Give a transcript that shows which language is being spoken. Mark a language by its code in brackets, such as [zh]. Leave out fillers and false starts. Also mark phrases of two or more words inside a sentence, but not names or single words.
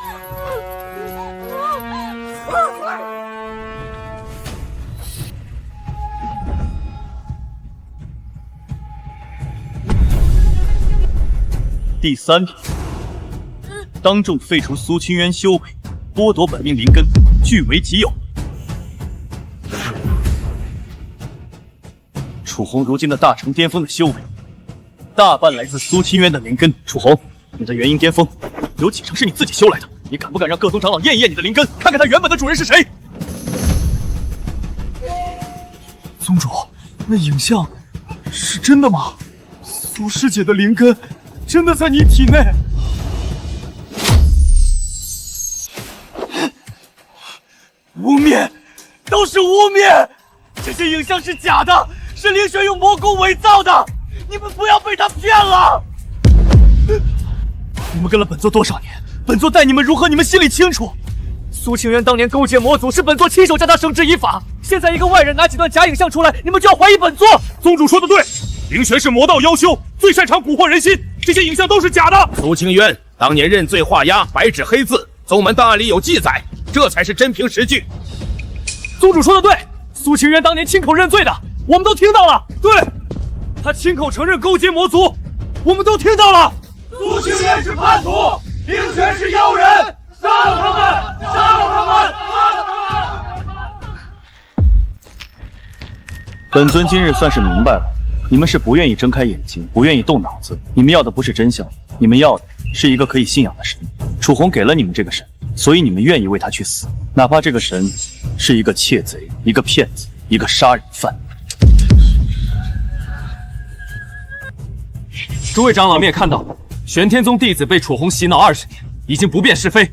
[zh] 第3条，當眾廢除蘇清淵修為，剝奪本命靈根，據為己有。楚紅如今的大成巔峰的修為，大半來自蘇清淵的靈根。楚紅，你的元嬰巔峰有幾成是你自己修來的？你敢不敢讓各宗長老驗一驗你的靈根，看看他原本的主人是誰？宗主，那影像是真的嗎？蘇師姐的靈根真的在你體內？污蔑，都是污蔑！這些影像是假的，是凌玄用魔功偽造的，你們不要被他騙了！你們跟了本座多少年？本座待你們如何，你們心裡清楚。蘇清淵當年勾結魔族，是本座親手將他繩之以法。現在一個外人拿幾段假影像出來，你們就要懷疑本座。宗主說的對，凌玄是魔道妖修，最擅長蛊惑人心，這些影像都是假的。蘇清淵當年認罪畫押，白紙黑字，宗門檔案裡有記載，這才是真憑實據。宗主說的對，蘇清淵當年親口認罪的，我們都聽到了。對，他親口承認勾結魔族，我們都聽到了。蘇清淵是叛徒，凌玄是妖人，殺了他們！杀了他們！杀了他们！本尊今日算是明白了，你們是不願意睜開眼睛，不願意動腦子，你們要的不是真相，你們要的是一個可以信仰的神。楚紅給了你們這個神，所以你們願意為他去死，哪怕這個神是一個竊賊、一個騙子、一個殺人犯。諸位長老們也看到，玄天宗弟子被楚紅洗腦20年，已經不辨是非。